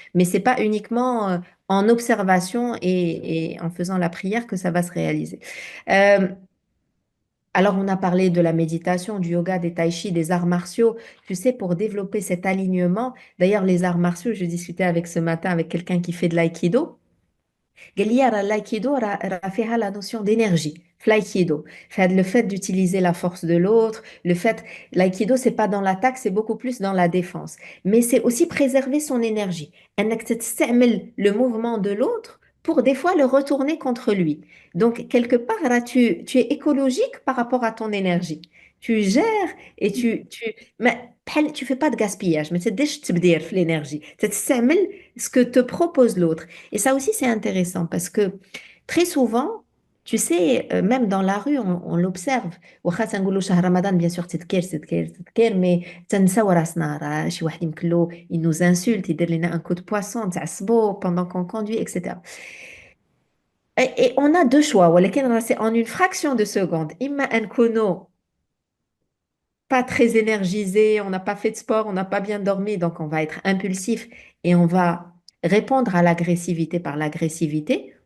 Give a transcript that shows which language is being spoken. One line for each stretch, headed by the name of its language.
French: Mais c'est pas uniquement en observation et en faisant la prière que ça va se réaliser. Euh, alors, on a parlé de la méditation, du yoga, des tai chi, des arts martiaux. Tu sais, pour développer cet alignement, d'ailleurs, les arts martiaux, je discutais avec ce matin avec quelqu'un qui fait de l'aïkido.
Arabic: قال لي راه l'aïkido راه فيها
French: la notion d'énergie
Arabic: في l'aïkido.
French: Le fait d'utiliser la force de l'autre, l'aïkido c'est pas dans l'attaque, c'est beaucoup plus dans la défense. Mais c'est aussi préserver son énergie.
Arabic: انك تستعمل
French: le mouvement de l'autre pour des fois le retourner contre lui. Donc quelque part là tu es écologique par rapport à ton énergie. Tu gères et mais tu fais pas de gaspillage, mais c'est déjà
Arabic: تبدير في
French: l'énergie.
Arabic: تستعمل
French: ce que te propose l'autre. Et ça aussi, c'est intéressant parce que très souvent, Tu sais, même dans la rue, on l'observe.
Arabic: واخا تنقولوا شهر رمضان,
French: bien sûr,
Arabic: تذكير تذكير تذكير, mais تنساو راسنا. راه شي واحد يمكن له,
French: il nous insulte,
Arabic: يدير لنا
French: un coup de poisson,
Arabic: نتعصبوا
French: pendant qu'on conduit, etc. Et on a deux choix,
Arabic: ولكن
French: c'est en une fraction de seconde.
Arabic: إما نكونوا
French: pas très énergisé, on n'a pas fait de sport, on n'a pas bien dormi, donc on va être impulsif et on va répondre à l'agressivité par l'agressivité.